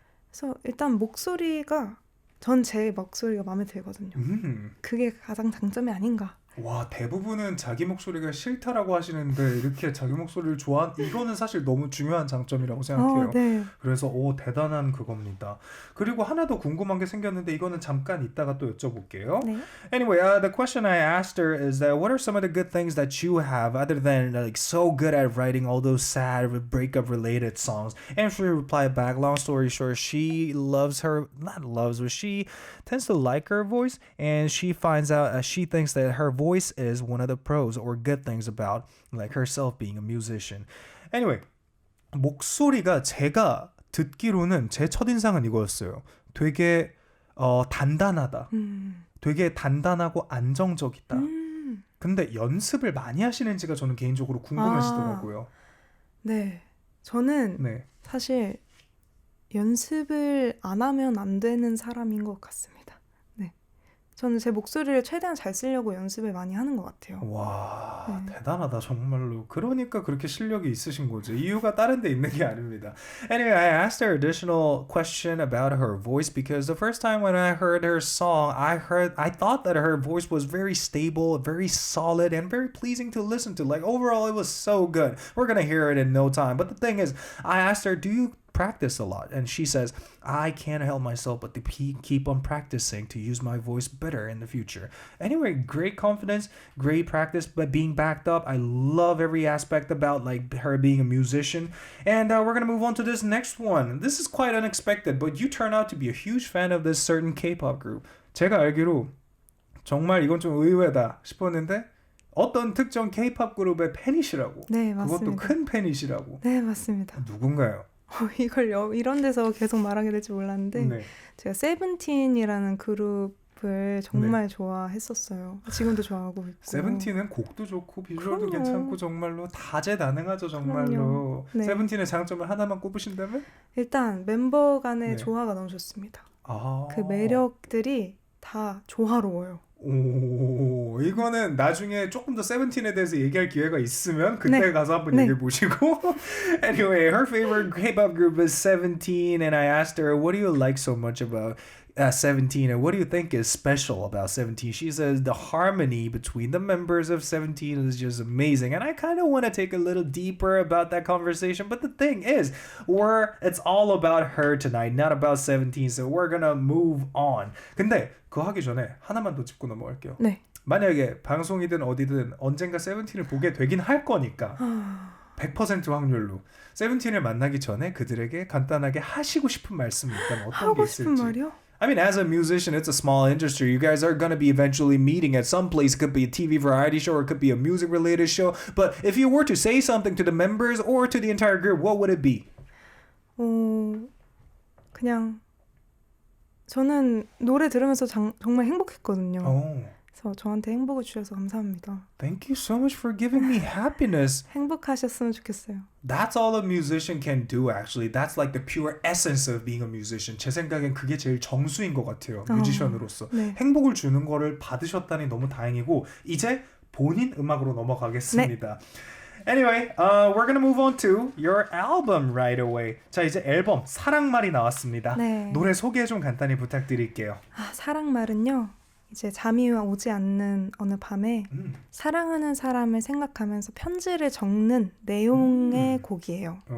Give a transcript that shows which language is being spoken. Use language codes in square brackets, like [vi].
[ko] 그래서 일단 목소리가 전 제 목소리가 마음에 들거든요. 그게 가장 장점이 아닌가. 와, 대부분은 자기 목소리가 싫다라고 하시는데 이렇게 자기 목소리를 이거는 사실 너무 중요한 장점이라고 생각해요. 네. 그래서 대단한 그겁니다. 그리고 하나 더 궁금한 게 생겼는데 이거는 잠깐 이따가 또 여쭤볼게요. 네. [en] Anyway, the question I asked her is that what are some of the good things that you have other than like so good at writing all those sad breakup related songs? And she replied back, long story short, she tends to like her voice, and she finds out she thinks that her voice is one of the pros or good things about like herself being a musician. [ko] Anyway, 목소리가 제가 듣기로는 제 첫인상은 이거였어요. 되게 단단하다. 되게 단단하고 안정적이다. 근데 연습을 많이 하시는지가 저는 개인적으로 궁금해지더라고요. 네. 저는 사실 연습을 안 하면 안 되는 사람인 것 같습니다. 네. 저는 제 목소리를 최대한 잘 쓰려고 연습을 많이 하는 것 같아요. 와, 대단하다 정말로. 그러니까 그렇게 실력이 있으신 거죠. 이유가 다른 데 있는 게 아닙니다. [en] Anyway, I asked her additional question about her voice because the first time when I heard her song, I thought that her voice was very stable, very solid, and very pleasing to listen to. Like overall, it was so good. We're gonna hear it in no time. But the thing is, I asked her, do you practice a lot? And she says, I can't help myself but to keep on practicing to use my voice better in the future. Anyway, great confidence, great practice, but being backed up. I love every aspect about like her being a musician. And we're gonna move on to this next one. This is quite unexpected, but you turn out to be a huge fan of this certain K-pop group. [ko] 제가 알기로 정말 이건 좀 의외다 싶었는데 어떤 특정 K-pop 그룹의 팬이시라고. 네, 맞습니다. 그것도 큰 팬이시라고. 네, 맞습니다. 누군가요? 이걸 이런 데서 계속 말하게 될지 몰랐는데 제가 세븐틴이라는 그룹을 정말 좋아했었어요. 지금도 좋아하고 있고. 세븐틴은 곡도 좋고 비주얼도 괜찮고 정말로 다재다능하죠 정말로. 세븐틴의 장점을 하나만 꼽으신다면? 일단 멤버 간의 조화가 너무 좋습니다. 그 매력들이 다 조화로워요. 오, 이거는 나중에 조금 더 세븐틴에 대해서 얘기할 기회가 있으면 그때 가서 한번 얘기해 보시고. [en] Anyway, her favorite K-pop group is 17, and I asked her, what do you like so much about 17, and what do you think is special about 17? She says the harmony between the members of 17 is just amazing, and I kind of want to take a little deeper about that conversation, but the thing is, it's all about her tonight, not about 17, so we're gonna move on. [ko] 근데 그거 하기 전에 하나만 더 짚고 넘어갈게요. 만약에 방송이든 어디든 언젠가 세븐틴을 보게 되긴 할 거니까 100% 확률로 세븐틴을 만나기 전에 그들에게 간단하게 하시고 싶은 말씀이 있다면 어떤 게 있을지. 하고 싶은 말이요? [en] I mean, as a musician, it's a small industry. You guys are going to be eventually meeting at some place. It could be a TV variety show or it could be a music-related show. But if you were to say something to the members or to the entire group, what would it be? [ko] 그냥 저는 노래 들으면서 정말 행복했거든요. 그래서 저한테 행복을 주셔서 감사합니다. [en] Thank you so much for giving me happiness. [ko] 행복하셨으면 좋겠어요. [en] That's all a musician can do, actually. That's like the pure essence of being a musician. [ko] 제 생각엔 그게 제일 정수인 것 같아요. 뮤지션으로서. 행복을 주는 거를 받으셨다니 너무 다행이고 이제 본인 음악으로 넘어가겠습니다. [en] Anyway, we're gonna move on to your album right away. [ko] 자, 이제 앨범 사랑말이 나왔습니다. 노래 소개 좀 간단히 부탁드릴게요. 사랑말은요. 이제 잠이 오지 않는 어느 밤에 사랑하는 사람을 생각하면서 편지를 적는 내용의 곡이에요.